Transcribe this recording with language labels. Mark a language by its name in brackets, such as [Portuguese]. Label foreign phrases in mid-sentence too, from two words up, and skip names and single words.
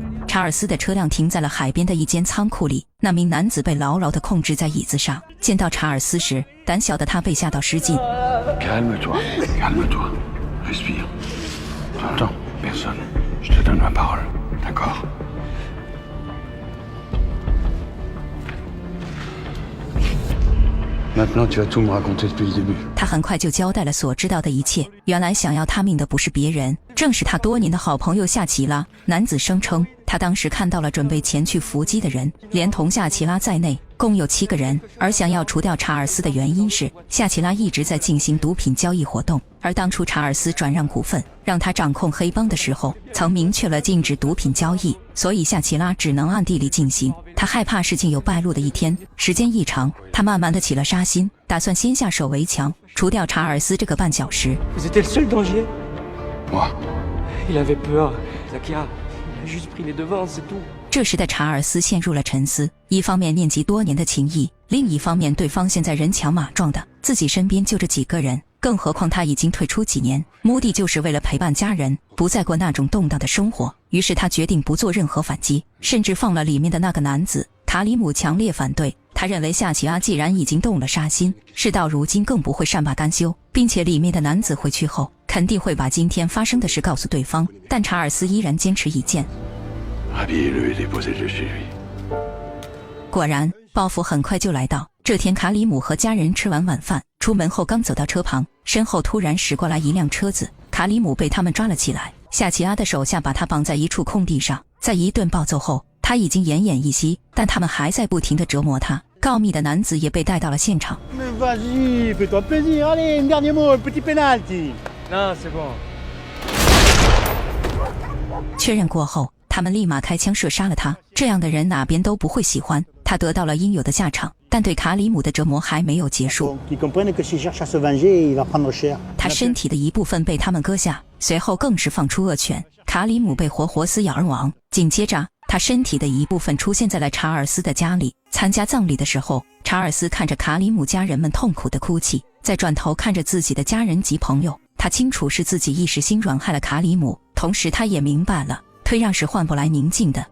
[Chinese] 查尔斯的车辆停在了海边的一间仓库里，那名男子被牢牢地控制在椅子上。见到查尔斯时，胆小的他被吓到失禁。 [French] Calme-toi, calme-toi. Respire. Tu entends? Personne. Je te donne ma parole. D'accord? Maintenant, tu vas tout me raconter depuis le début. [Chinese] 他很快就交代了所知道的一切。原来想要他命的不是别人，正是他多年的好朋友夏奇拉。男子声称，他当时看到了准备前去伏击的人，连同夏奇拉在内，共有7个人。而想要除掉查尔斯的原因是，夏奇拉一直在进行毒品交易活动。而当初查尔斯转让股份，让他掌控黑帮的时候，曾明确了禁止毒品交易，所以夏奇拉只能暗地里进行。他害怕事情有败露的一天，时间一长，他慢慢的起了杀心，打算先下手为强，除掉查尔斯这个绊脚石。 [French] Vous étiez le seul danger. Moi. Il avait peur. Zakia, il a juste pris les devants, c'est tout. [Chinese] 这时的查尔斯陷入了沉思，一方面念及多年的情谊，另一方面对方现在人强马壮的，自己身边就这几个人，更何况他已经退出几年，目的就是为了陪伴家人，不再过那种动荡的生活。于是他决定不做任何反击，甚至放了里面的那个男子。卡里姆强烈反对，他认为夏奇拉既然已经动了杀心，事到如今更不会善罢甘休，并且里面的男子回去后肯定会把今天发生的事告诉对方。但查尔斯依然坚持己见。 [French] Habillez-le et déposez-le chez lui. [Chinese] 果然，报复很快就来到。这天，卡里姆和家人吃完晚饭，出门后刚走到车旁，身后突然驶过来一辆车子，卡里姆被他们抓了起来。夏奇拉的手下把他绑在一处空地上，在一顿暴揍后，他已经奄奄一息，但他们还在不停地折磨他。告密的男子也被带到了现场。 [French] Mais vas-y, fais-toi plaisir, allez, un dernier mot, un petit penalty. Non, c'est bon. [Chinese] 确认过后，他们立马开枪射杀了他。这样的人哪边都不会喜欢。他得到了应有的下场，但对卡里姆的折磨还没有结束。 [French] Qu'ils comprennent que s'il cherche à se venger, il va prendre cher. [Chinese] 他身体的一部分被他们割下，随后更是放出恶犬，卡里姆被活活撕咬而亡。紧接着，他身体的一部分出现在了查尔斯的家里。参加葬礼的时候，查尔斯看着卡里姆家人们痛苦的哭泣，再转头看着自己的家人及朋友，他清楚是自己一时心软害了卡里姆，同时他也明白了退让是换不来宁静的。